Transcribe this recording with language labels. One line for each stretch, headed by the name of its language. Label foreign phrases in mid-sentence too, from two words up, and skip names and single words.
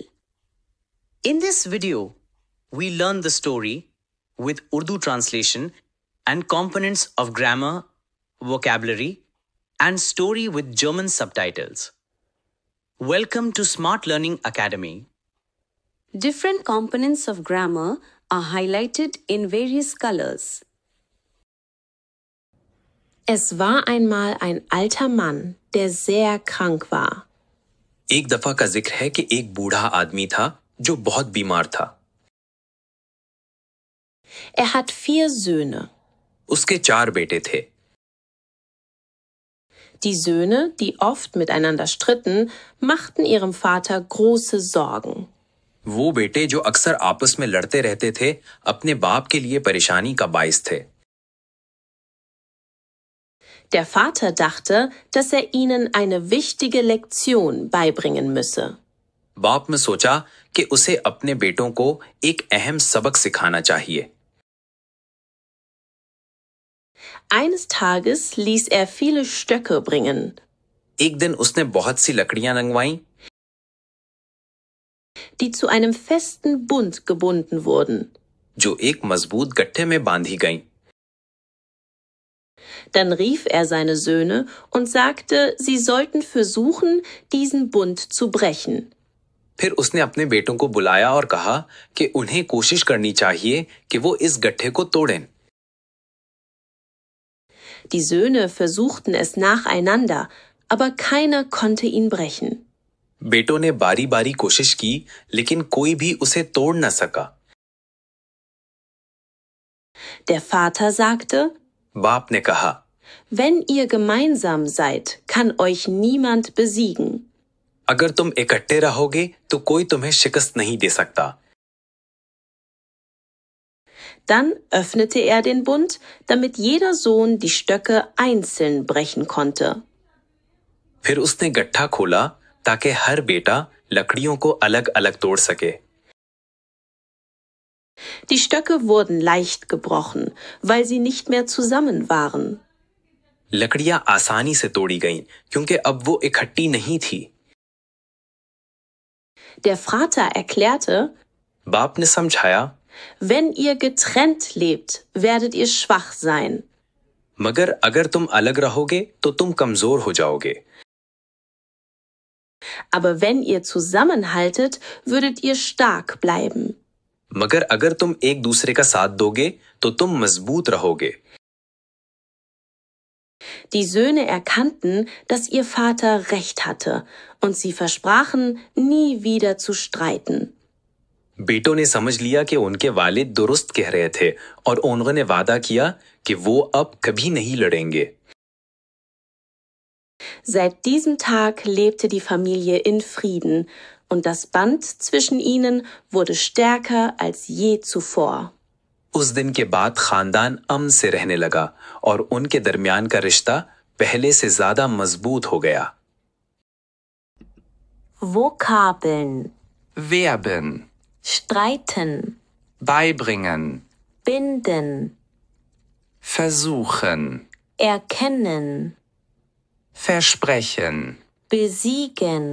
English: In this video, we learn the story with Urdu translation and components of grammar, vocabulary, and story with German subtitles. Welcome to Smart Learning Academy. Different components of grammar are highlighted in various colors.
German: Es war einmal ein alter Mann, der sehr krank war.
Urdu: ایک دفعہ کا ذکر ہے کہ ایک بوڑھا آدمی تھا جو بہت بیمار تھا.
German: Er hat 4 Söhne.
Urdu: اس کے 4 بیٹے تھے.
German: Die Söhne, die oft miteinander stritten, machten ihrem Vater große Sorgen.
Urdu: وہ بیٹے جو اکثر آپس میں لڑتے رہتے تھے، اپنے باپ کے لیے پریشانی کا باعث تھے.
German: Der Vater dachte, dass er ihnen eine wichtige Lektion beibringen müsse.
Urdu: باپ نے سوچا کہ اسے اپنے بیٹوں کو ایک اہم سبق سکھانا چاہیے.
German: Eines Tages ließ er viele Stöcke bringen.
Urdu: ایک دن اس نے بہت سی لکڑیاں منگوائیں,
German: die zu einem festen Bund gebunden wurden.
Urdu: جو ایک مضبوط گٹھے میں باندھی گئیں.
German: Dann rief er seine Söhne und sagte, sie sollten versuchen, diesen Bund zu brechen.
Urdu: پھر اس نے اپنے بیٹوں کو بلایا اور کہا کہ انہیں کوشش کرنی چاہیے کہ وہ اس گٹھے کو توڑیں.
German: Die Söhne versuchten es nacheinander, aber keiner konnte ihn brechen.
Urdu: بیٹوں نے باری باری کوشش کی، لیکن کوئی بھی اسے توڑ نہ سکا.
German: Der Vater sagte,
Urdu: باپ نے کہا,
German: wenn ihr gemeinsam seid, kann euch niemand besiegen.
Urdu: اگر تم اکٹھے رہو گے تو کوئی تمہیں شکست نہیں دے سکتا.
German: Dann öffnete er den Bund, damit jeder Sohn die Stöcke einzeln brechen konnte.
Urdu: پھر اس نے گٹھا کھولا تاکہ ہر بیٹا لکڑیوں کو الگ الگ توڑ سکے.
German: Die Stöcke wurden leicht gebrochen, weil sie nicht mehr zusammen waren.
Urdu: لکڑیاں آسانی سے توڑی گئیں، کیونکہ اب وہ اکٹھی نہیں تھی.
German: Der Vater erklärte,
Urdu: باپ نے سمجھایا,
German: wenn ihr getrennt lebt, werdet ihr schwach sein.
Urdu: مگر اگر تم الگ رہو گے تو تم کمزور ہو جاؤ گے.
German: Aber wenn ihr zusammenhaltet, würdet ihr stark bleiben.
Urdu: مگر اگر تم ایک دوسرے کا ساتھ دو گے تو تم مضبوط رہو گے.
German: Die Söhne erkannten, dass ihr Vater recht hatte, und sie versprachen, nie wieder zu streiten.
Urdu: بیٹوں نے سمجھ لیا کہ ان کے والد درست کہہ رہے تھے اور انہوں نے وعدہ کیا کہ وہ اب کبھی نہیں لڑیں گے.
German: Seit diesem Tag lebte die Familie in Frieden, und das Band zwischen ihnen wurde stärker als je zuvor.
Urdu: اس دن کے بعد خاندان امن سے رہنے لگا اور ان کے درمیان کا رشتہ پہلے سے زیادہ مضبوط ہو گیا.
German: Vokabeln: Verben, streiten, beibringen, binden, versuchen, erkennen, versprechen, besiegen,